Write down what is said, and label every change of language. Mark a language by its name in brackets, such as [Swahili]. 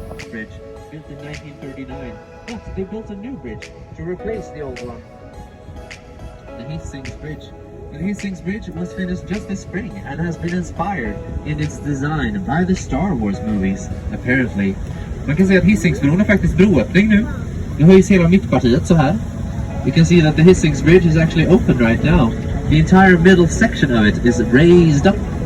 [English] Bridge built in 1939, but they built a new bridge to replace the old one. The Hisings Bridge. The Hisings Bridge was finished just this spring and has been inspired in its design by the Star Wars movies, apparently. [Swedish] Man kan säga att Hisingsbron är faktiskt broöppning nu. Nu höjs hela mittpartiet så här. [English] You can see that the Hisings Bridge is actually open right now. The entire middle section of it is raised up.